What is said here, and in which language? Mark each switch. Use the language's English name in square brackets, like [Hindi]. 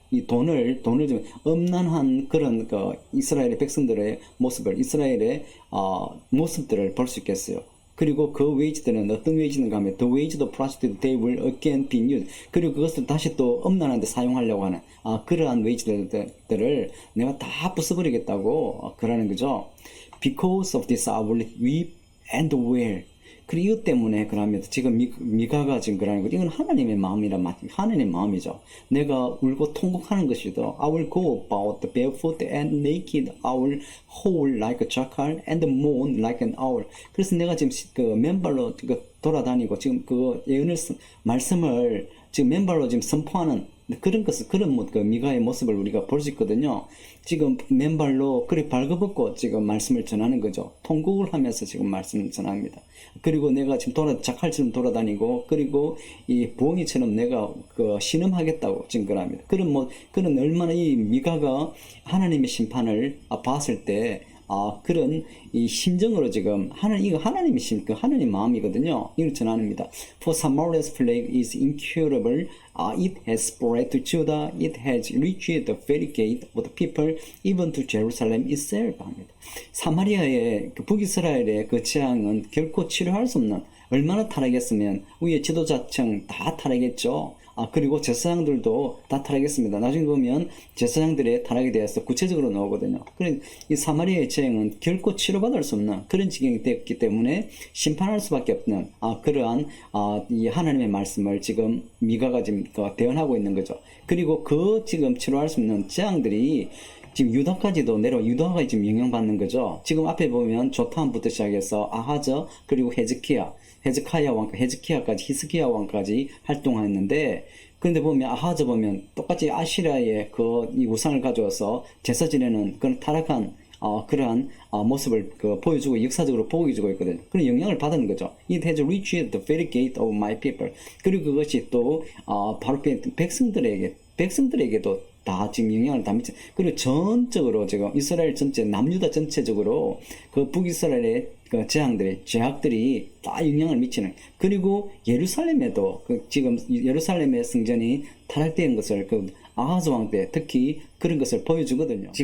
[Korean] 이 돈을 좀 엄난한 그런 이스라엘의 백성들의 이스라엘의 모습들을 볼 수 있겠어요. 그리고 그 웨이지들은 어떤 웨이지인가 하면 [English] the wage of prostitute they will again be used. [Korean] 그리고 그것을 다시 또 엄난한 데 사용하려고 하는 그러한 웨이지들을 내가 다 부숴버리겠다고 그러는 거죠. [English] Because of this I will weep and wail. [Korean] 그리고 이것 때문에 그러면 지금 미가가 지금 그러는 거 이건 하나님의 하나님의 마음이죠. 내가 울고 통곡하는 것이죠. [English] I will go about barefoot and naked. I will howl like a jackal and mourn like an owl. [Korean] 그래서 내가 지금 맨발로 돌아다니고 지금 예언을 말씀을 지금 맨발로 지금 선포하는 그런 미가의 모습을 우리가 볼 수 있거든요. 지금 맨발로 발버벗고 지금 말씀을 전하는 거죠. 통곡을 하면서 지금 말씀을 전합니다. 그리고 내가 지금 자칼처럼 돌아다니고 그리고 이 부엉이처럼 내가 신음하겠다고 증거합니다. 그런 얼마나 이 미가가 하나님의 심판을 봤을 때 그런 이 심정으로 지금 이거 하나님 마음이거든요. 이걸 전합니다. [English] For Samaria's plague is incurable. It has spread to Judah. It has reached the very gate of the people, even to Jerusalem itself. [Korean] 합니다. 사마리아의 북이스라엘의 그 재앙은 결코 치료할 수 없는 얼마나 타락했으면 위에 지도자층 다 타락했죠. 그리고 제사장들도 다 타락했습니다. 나중에 보면 제사장들의 타락에 대해서 구체적으로 나오거든요. 그래서 이 사마리아의 재앙은 결코 치료받을 수 없는 그런 지경이 됐기 때문에 심판할 수밖에 없는 그러한 이 하나님의 말씀을 지금 미가가 지금 대언하고 있는 거죠. 그리고 지금 치료할 수 없는 재앙들이 지금 유다가 지금 영향받는 거죠. 지금 앞에 보면 조탐부터 시작해서 아하저 그리고 헤즈키야까지 히스기야 왕까지 활동했는데 그런데 보면 똑같이 아시라의 이 우상을 가져와서 제사 지내는 그런 타락한 그러한 모습을 보여주고 역사적으로 보여주고 있거든요. 그런 영향을 받은 거죠. [English] It has reached the very gate of my people. [Korean] 그리고 그것이 또 바로 백성들에게도 다 지금 영향을 다 미쳐. 그리고 전적으로 지금 이스라엘 전체, 남유다 전체적으로 그 북이스라엘의 그 죄악들이 다 영향을 미치는. 그리고 예루살렘에도 지금 예루살렘의 성전이 타락된 것을 아하즈 왕 때 특히 그런 것을 보여주거든요.